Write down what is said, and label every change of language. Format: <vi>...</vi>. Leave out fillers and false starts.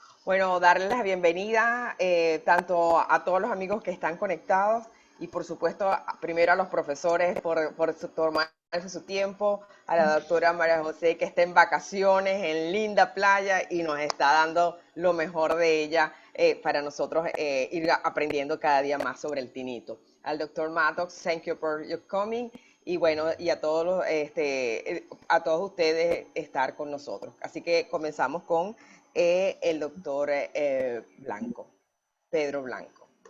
<es>Bueno, darles la bienvenida tanto a todos los amigos que están conectados y por supuesto primero a los profesores por tomarse su tiempo, a la doctora María José que está en vacaciones en linda playa y nos está dando lo mejor de ella para nosotros ir aprendiendo cada día más sobre el tinnitus.</es> <en>Al doctor Maddox, thank you for your coming.</en> <es>Y bueno, y a todos, a todos ustedes estar con nosotros. Así que comenzamos con el doctor Blanco, Pedro Blanco.</es>